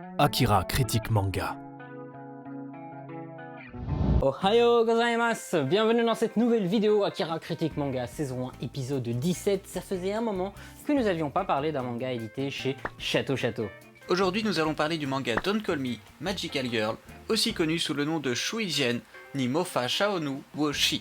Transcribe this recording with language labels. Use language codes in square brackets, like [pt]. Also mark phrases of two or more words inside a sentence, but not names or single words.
[fr] Akira critique manga. [ja] おはようございます! [fr] Bienvenue dans cette nouvelle vidéo Akira critique manga saison 1 épisode 17. Ça faisait un moment que nous n'avions pas parlé d'un manga édité chez Shato Shato. Aujourd'hui nous allons parler du manga Don't Call Me Magical Girl, aussi connu sous le nom de Shuijen ni Mofa Shaonu wo Shi.